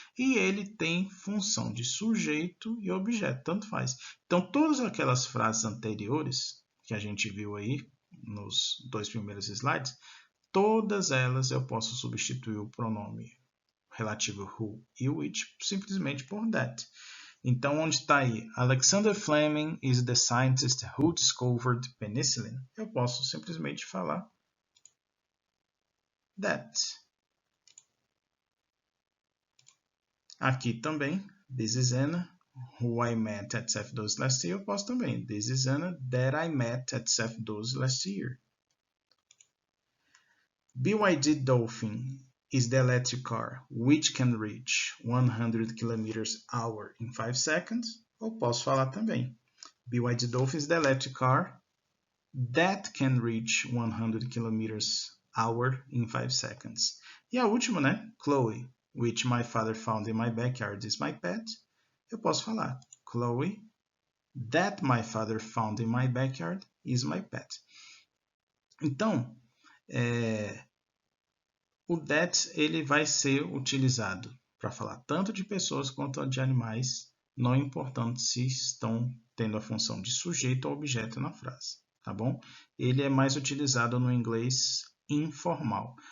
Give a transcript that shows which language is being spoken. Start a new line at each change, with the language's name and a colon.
Portuguese: E ele tem função de sujeito e objeto, tanto faz. Então, todas aquelas frases anteriores que a gente viu aí nos dois primeiros slides, todas elas eu posso substituir o pronome relativo who e which simplesmente por that. Então, onde está aí?
English: Alexander Fleming is the scientist who discovered penicillin.
Portuguese: Eu posso simplesmente falar that. Aqui também,
English: this is Anna, who I met at CF12 last year.
Portuguese: Eu posso também,
English: this is Anna that I met at CF12 last year. BYD Dolphin is the electric car which can reach 100 km/h in 5 seconds.
Portuguese: Ou posso falar também,
English: BYD Dolphin is the electric car that can reach 100 km/h in 5 seconds.
Portuguese: E a última, né?
English: Chloe, which my father found in my backyard, is my pet.
Portuguese: Eu posso falar,
English: Chloe, that my father found in my backyard is my pet.
Portuguese: Então, o that ele vai ser utilizado para falar tanto de pessoas quanto de animais, não importando se estão tendo a função de sujeito ou objeto na frase, tá bom? Ele é mais utilizado no inglês informal.